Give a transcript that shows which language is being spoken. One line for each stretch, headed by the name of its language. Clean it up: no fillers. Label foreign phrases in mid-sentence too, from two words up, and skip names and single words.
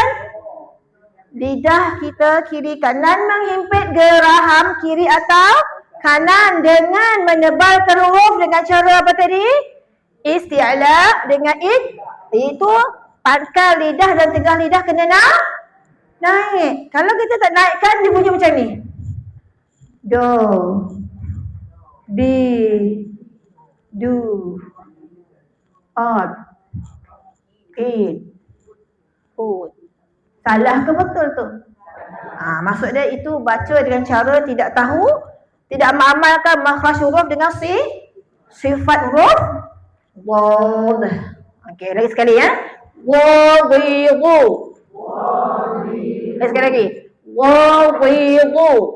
Malay: Lidah kita kiri kanan menghimpit geraham kiri atau kanan dengan menebalkan huruf dengan cara apa tadi? Isti'la dengan itu pangkal lidah dan tengah lidah kena naik. Kalau kita tak naikkan dia bunyi macam ni. Do. Di. Du. Odd. Eat. Food. Salah ke betul tu? Maksud dia itu baca dengan cara tidak tahu, tidak mengamalkan makhraj huruf dengan sifat huruf bod. Okey, lagi sekali ya. Wu. Sekali lagi. Wu.